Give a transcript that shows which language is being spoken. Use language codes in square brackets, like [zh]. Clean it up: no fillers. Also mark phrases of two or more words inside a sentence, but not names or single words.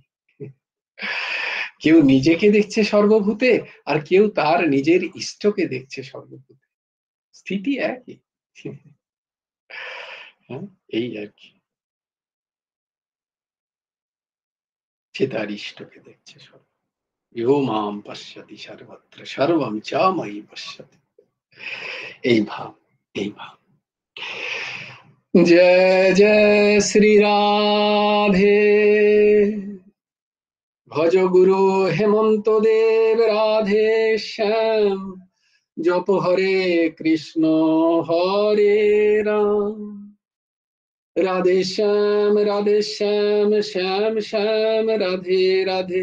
[bn] কেউ নিজেকে দেখছে সর্বভূতে, আর কেউ তার নিজের ইষ্টকে দেখছে সর্বভূতে, স্থিতি একই। হ্যাঁ, এই আর কি, সে তার ইষ্টকে দেখছে সর্ব, [sa] ইহ মাম পশ্যতি সর্বত্র সর্বম চ ময়ি পশ্যতি, [bn] এই ভাব, এই ভাব। [hi] जय जय श्री राधे। भज गुरु हेमंत देव राधे श्याम। जप हरे कृष्ण हरे राम। राधे श्याम श्याम श्याम राधे राधे।